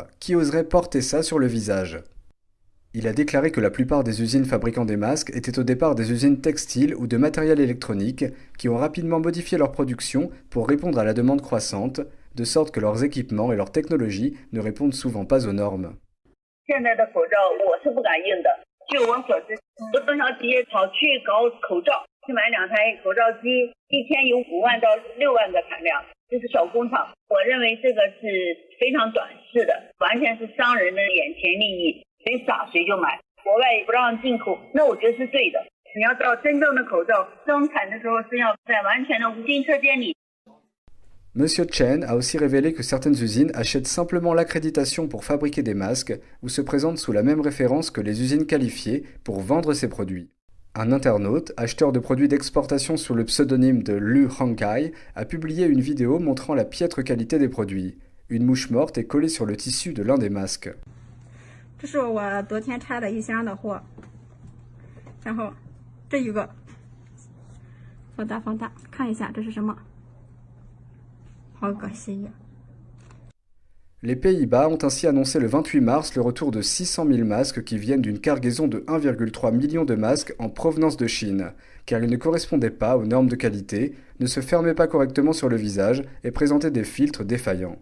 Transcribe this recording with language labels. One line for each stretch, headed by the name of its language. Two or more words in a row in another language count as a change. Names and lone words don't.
French: Qui oserait porter ça sur le visage ?» Il a déclaré que la plupart des usines fabriquant des masques étaient au départ des usines textiles ou de matériel électronique qui ont rapidement modifié leur production pour répondre à la demande croissante, de sorte que leurs équipements et leurs technologies ne répondent souvent pas aux normes.
Chinese: 现在的口罩我是不敢用的，据我所知，我中小企业跑去搞口罩，去买2台口罩机，一天有5万到6万个产量，这是小工厂。我认为这个是非常短视的，完全是商人的眼前利益，谁傻谁就买。国外不让进口，那我觉得是对的。你要到真正的口罩生产的时候，是要在完全的无菌车间里。
French: Monsieur Chen a aussi révélé que certaines usines achètent simplement l'accréditation pour fabriquer des masques ou se présentent sous la même référence que les usines qualifiées pour vendre ces produits. Un internaute, acheteur de produits d'exportation sous le pseudonyme de Lu Hongkai, a publié une vidéo montrant la piètre qualité des produits. Une mouche morte est collée sur le tissu de l'un des masques.
Chinese: 这是我昨天拆的一箱的货，然后这一个放大，看一下这是什么。
French: Les Pays-Bas ont ainsi annoncé le 28 mars le retour de 600 000 masques qui viennent d'une cargaison de 1,3 million de masques en provenance de Chine, car ils ne correspondaient pas aux normes de qualité, ne se fermaient pas correctement sur le visage et présentaient des filtres défaillants.